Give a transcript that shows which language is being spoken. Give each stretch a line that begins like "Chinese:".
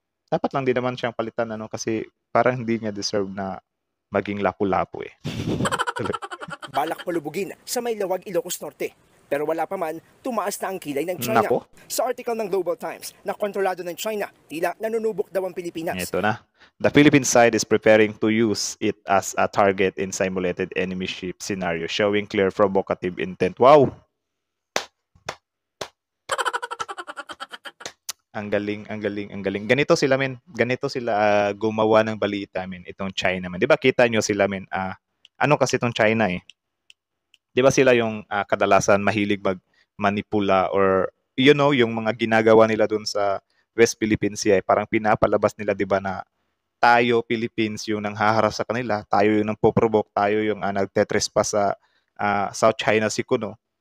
Filipino: Dapat lang din naman siyang palitan kasi parang hindi niya deserve na maging Lapu-Lapu eh. Balak palubugin sa may Lawag, Ilocos Norte. Pero wala pa man, tumaas na ang kilay ng China. Nako. Sa article ng Global Times na kontrolado ng China, tila nanunubok daw ang Pilipinas. Ito na.
English: The Philippine side is preparing to use it as a target in simulated enemy ship scenario, showing clear provocative intent. Wow!
Filipino: Ang galing, ang galing, ang galing. Ganito sila, men. Ganito sila gumawa ng balita, men. Itong China, men. Di ba kita nyo sila, men? Ano kasi itong China eh? Di ba sila yung kadalasan mahilig mag-manipula or yung mga ginagawa nila dun sa West Philippine Sea, parang pinapalabas nila, di ba, na tayo, Philippines, yung nanghaharap sa kanila, tayo yung nagpo-provoke, tayo yung nagtetrespass sa South China Sea kuno.